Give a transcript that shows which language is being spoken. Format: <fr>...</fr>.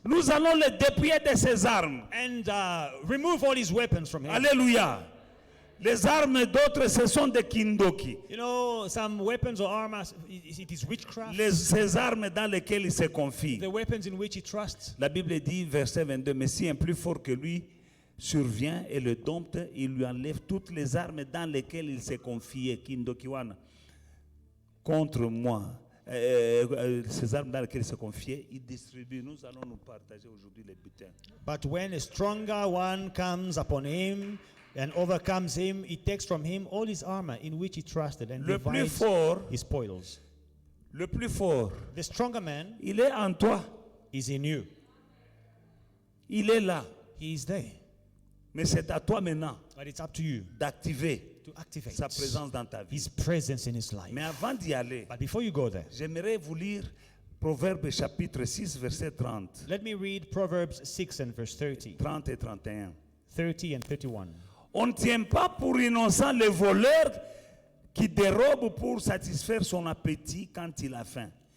<fr>Nous allons le dépouiller de ses armes.</fr> <en>and remove all his weapons from him.</en> <fr>Alléluia. Les armes d'autres, ce sont des kindoki.</fr> <en>You know, some weapons or armor, it is witchcraft.</en> <fr>Ces armes dans lesquelles il se confie.</fr> <en>The weapons in which he trusts.</en> <fr>La Bible dit, verset 22, mais si un plus fort que lui survient et le dompte, il lui enlève toutes les armes dans lesquelles il s'est confié, kindokiwana, contre moi. Ces armes dans lesquelles il s'est confié, il distribue. Nous allons nous partager aujourd'hui les butins.</fr> <en>But when a stronger one comes upon him and overcomes him, he takes from him all his armor in which he trusted and</en> <fr>Le plus</fr> <en>divides</en> <fr>fort,</fr> <en>his spoils.</en> <fr>le plus fort,</fr> <en>The stronger man</en> <fr>il est en toi.</fr> <en>is in you.</en> <fr>Il est là.</fr> <en>He is there.</en> <fr>Mais c'est à toi maintenant</fr> <en>But it's up to you</en> <fr>d'activer</fr> <en>to activate</en> <fr>sa présence dans ta vie.</fr> <en>his presence in his life.</en> <fr>Mais avant d'y aller,</fr> <en>But before you go there,</en> <fr>j'aimerais vous lire Proverbe chapitre 6, verset 30.</fr> <en>let me read Proverbs 6 and verse 30.</en> <fr>30 et 31.</fr> <en>30 and 31.</en> <fr>On ne tient pas pour innocent le voleur qui dérobe pour satisfaire son appétit quand il a faim.</fr>